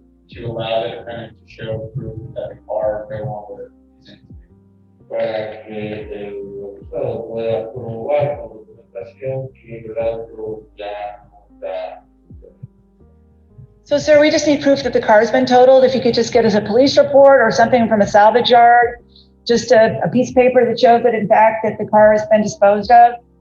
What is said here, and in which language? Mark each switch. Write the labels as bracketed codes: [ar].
[en] to allow the defendant to show proof that the car no longer is in. [es] Para que el Estado pueda probar con documentación que el auto ya no está. [en] So, sir, we just need proof that the car's been totaled. If you could just get us a police report or something from a salvage yard, just a piece of paper that shows that, in fact, that the car has been disposed of.